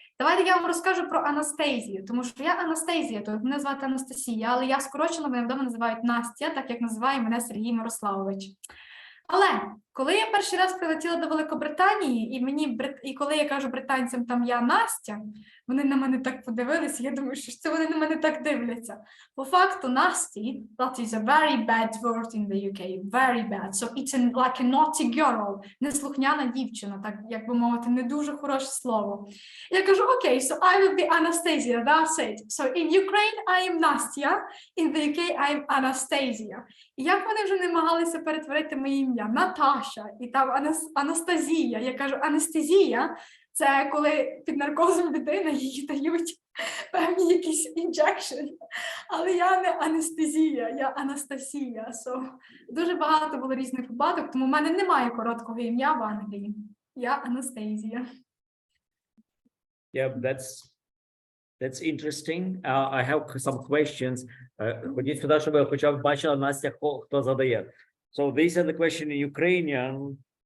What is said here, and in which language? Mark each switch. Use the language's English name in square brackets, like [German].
[Ukrainian] Давайте я вам розкажу про Анастасію, тому що я Анастасія, то мене звати Анастасія, але я скорочено, мене вдома називають Настя, так як називає мене Сергій Мирославович. Але коли я перший раз прилетіла до Великобританії, і коли я кажу британцям, там я Настя, вони на мене так подивилися, я думаю, що це вони на мене так дивляться. По факту, [English] Насті, that is a very bad word in the UK, very bad. So it's like a naughty girl, [Ukrainian] неслухняна дівчина, так, як би мовити, не дуже хороше слово. Я кажу, окей, [English] so I will be Anastasiia, that's it. So in Ukraine I am Настя, in the UK I am Anastasiia. [Ukrainian] І як вони вже намагалися перетворити моє ім'я? Наташа, і там Анастасія. Я кажу, анестезія – це коли під наркозом людина їй дають певні якісь інжекшени. Але я не анестезія, я Анастасія. So, дуже багато було різних випадок, тому в мене немає короткого ім'я в Англії. Я Анастасія. [English] Yeah, that's interesting. I have some questions. [Ukrainian] Ходіть сюди, щоб ви хоча б бачили, Настя, хто задає. [English] So these are the question in Ukrainian.